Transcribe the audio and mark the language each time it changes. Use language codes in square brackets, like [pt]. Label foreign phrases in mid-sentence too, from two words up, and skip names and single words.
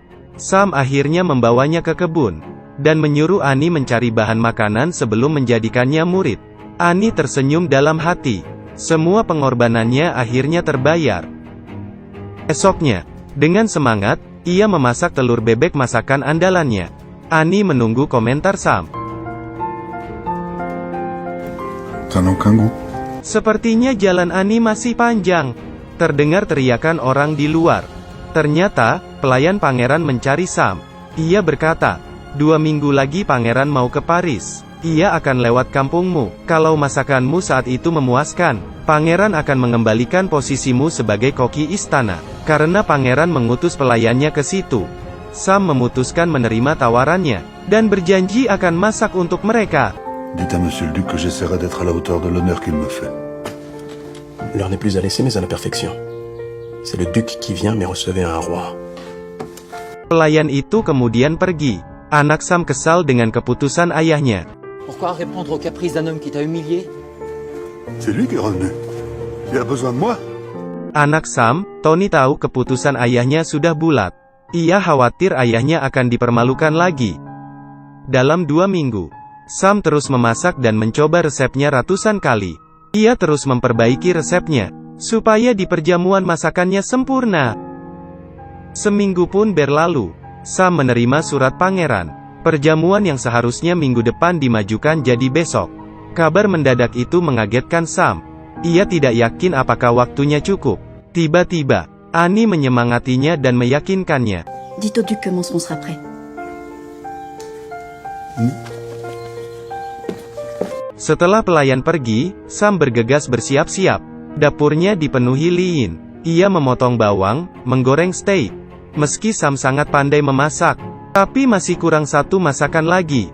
[id] Sam akhirnya membawanya ke kebun, dan menyuruh Annie mencari bahan makanan sebelum menjadikannya murid. Annie tersenyum dalam hati. Semua pengorbanannya akhirnya terbayar. Esoknya, dengan semangat, ia memasak telur bebek masakan andalannya. Annie menunggu komentar Sam. [fr] Ça n'a aucun goût. [id] Sepertinya jalan Annie masih panjang. Terdengar teriakan orang di luar. Ternyata, pelayan pangeran mencari Sam. Ia berkata, 2 minggu lagi pangeran mau ke Paris. Ia akan lewat kampungmu. Kalau masakanmu saat itu memuaskan, pangeran akan mengembalikan posisimu sebagai koki istana. Karena pangeran mengutus pelayannya ke situ. Sam memutuskan menerima tawarannya, dan berjanji akan masak untuk mereka. [fr] Dites à monsieur le duc que j'essaierai d'être à la hauteur de l'honneur qu'il me fait. L'heure n'est plus à laisser mais à la perfection. C'est le duc qui vient mais recevez un roi. [id] Pelayan itu kemudian pergi. Anak Sam kesal dengan keputusan ayahnya. [fr] Pourquoi répondre aux caprices d'un homme qui t'a humilié? C'est lui qui est revenu. Il a besoin de moi. [id] Anak Sam, Tony tahu keputusan ayahnya sudah bulat. Ia khawatir ayahnya akan dipermalukan lagi. Dalam 2 minggu, Sam terus memasak dan mencoba resepnya ratusan kali. Ia terus memperbaiki resepnya, supaya di perjamuan masakannya sempurna. Seminggu pun berlalu. Sam menerima surat pangeran. Perjamuan yang seharusnya minggu depan dimajukan jadi besok. Kabar mendadak itu mengagetkan Sam. Ia tidak yakin apakah waktunya cukup. Tiba-tiba, Annie menyemangatinya dan meyakinkannya. [fr] Dites au duc que mon son sera prêt. [id] Setelah pelayan pergi, Sam bergegas bersiap-siap. Dapurnya dipenuhi liin. Ia memotong bawang, menggoreng steak. Meski Sam sangat pandai memasak, tapi masih kurang satu masakan lagi.